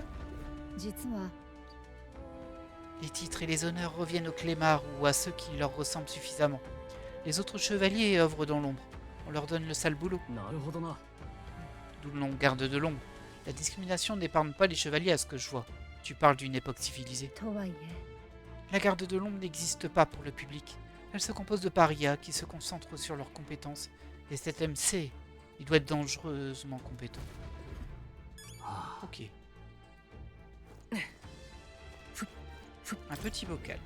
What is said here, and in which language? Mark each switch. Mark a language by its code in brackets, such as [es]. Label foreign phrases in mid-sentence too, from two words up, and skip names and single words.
[ja] 実は [fr] Les titres et les honneurs reviennent aux clémards ou à ceux qui leur ressemblent suffisamment. Les autres chevaliers œuvrent dans l'ombre. On leur donne le sale boulot. [ja] なるほどな [fr] D'où le nom garde de l'ombre. La discrimination n'épargne pas les chevaliers à ce que je vois. Tu parles d'une époque civilisée. [ja] とはいえ [fr] La garde de l'ombre n'existe pas pour le public. Elle se compose de parias qui se concentrent sur leurs compétences. Et cet MC, il doit être dangereusement compétent. はあ Ok. Un petit bocal.